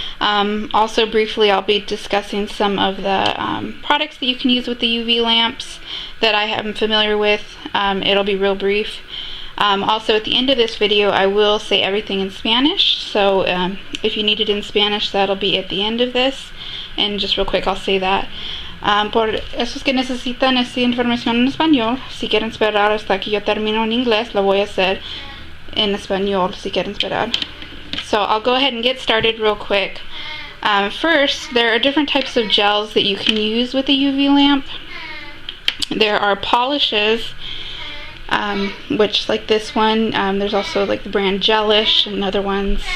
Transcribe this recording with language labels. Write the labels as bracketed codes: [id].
[en] Also briefly I'll be discussing some of the products that you can use with the UV lamps that I am familiar with. It'll be real brief. Also at the end of this video I will say everything in Spanish, so if you need it in Spanish that'll be at the end of this. And just real quick I'll say that. [es] Por esos que necesitan esta información en español, si quieren esperar hasta que yo termino en inglés, lo voy a hacer en español si quieren esperar. [en] So I'll go ahead and get started real quick. First, there are different types of gels that you can use with a UV lamp. There are polishes, which like this one, there's also like the brand Gelish and other ones.